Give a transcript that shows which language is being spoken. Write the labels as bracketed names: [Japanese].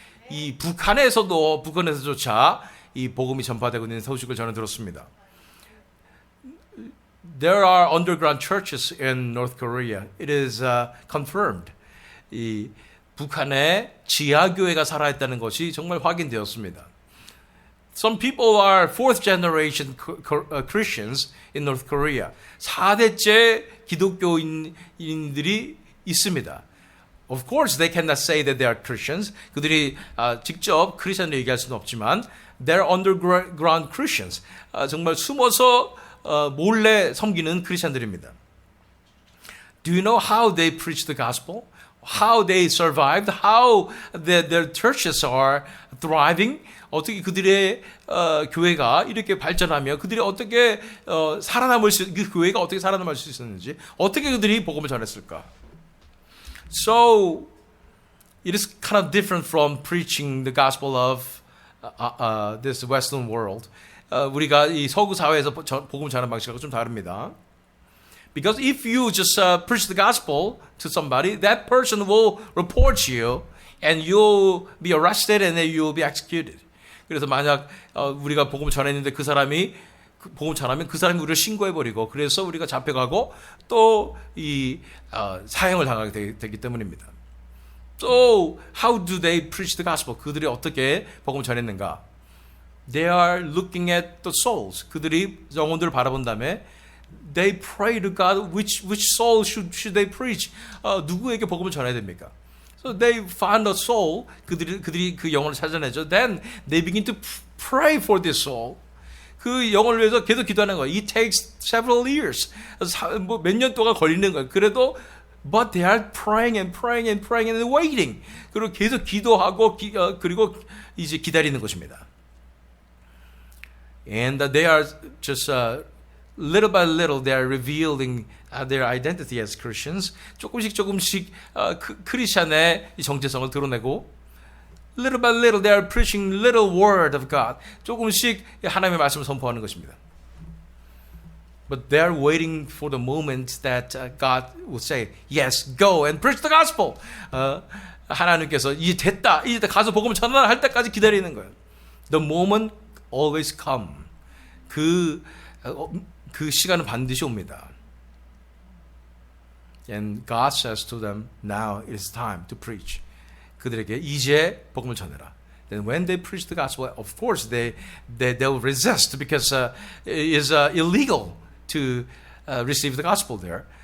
[Korean] 이 북한에서조차 이 복음이 전파되고 있는 소식을 저는 들었습니다. [English] There are underground churches in North Korea. It is confirmed. [Korean] 이 북한에 지하교회가 살아있다는 것이 정말 확인되었습니다. [English] Some people are fourth generation Christians in North Korea. [Korean] 4대째 기독교인들이 있습니다. [English] Of course, they cannot say that they are Christians. [Korean] 그들이 직접 크리스천을 얘기할 수는 없지만 [English] they're underground Christians. [Korean] 정말 숨어서 몰래 섬기는 크리스천들입니다. [English] Do you know how they preach the gospel? How they survived? How their churches are thriving? [Korean] 어떻게 그들의 교회가 이렇게 발전하며 그들이 어떻게 그 교회가 어떻게 살아남을 수 있었는지, 어떻게 그들이 복음을 전했을까? [English] So it is kind of different from preaching the gospel of this Western world. [Korean] 우리가 이 서구 사회에서 복음 전하는 방식하고 좀 다릅니다. [English] Because if you just preach the gospel to somebody, that person will report you and you'll be arrested and then you'll be executed. [Korean] 그래서 만약 우리가 복음을 전했는데 그 사람이 복음을 전하면 그 사람이 우리를 신고해버리고 그래서 우리가 잡혀가고 또 이 사형을 당하게 되기 때문입니다. [English] So how do they preach the gospel? [Korean] 그들이 어떻게 복음을 전했는가? [English] They are looking at the souls. [Korean] 그들이 영혼들을 바라본 다음에 [English] they pray to God which soul should they preach? [Korean] 누구에게 복음을 전해야 됩니까? [English] So they find a soul. [Korean] 그들이 그 영혼을 찾아내죠. [English] Then they begin to pray for this soul. [Korean] 그 영혼을 위해서 계속 기도하는 거예요. [English] It takes several years. [Korean] 몇 년 동안 걸리는 거예요. 그래도 [English] but they are praying and praying and praying and waiting. [Korean] 그리고 계속 기도하고 그리고 이제 기다리는 것입니다. [English] And they are just little by little they are revealing their identity as Christians. [Korean] 조금씩 크리스천의 정체성을 드러내고 [English] little by little they are preaching little word of God. [Korean] 조금씩 하나님의 말씀을 선포하는 것입니다. [English] But they are waiting for the moment that God will say, yes, go and preach the gospel. [Korean] 하나님께서 이제 됐다, 이제 가서 복음을 전하라 할 때까지 기다리는 거예요. [English] The moment always come. [Korean] 그 시간은 반드시 옵니다. [English] And God says to them, now it is time to preach. [Korean] 그들에게 이제 복음을 전해라. [English] Then when they preach the gospel, of course they will resist because it is illegal to receive the gospel there.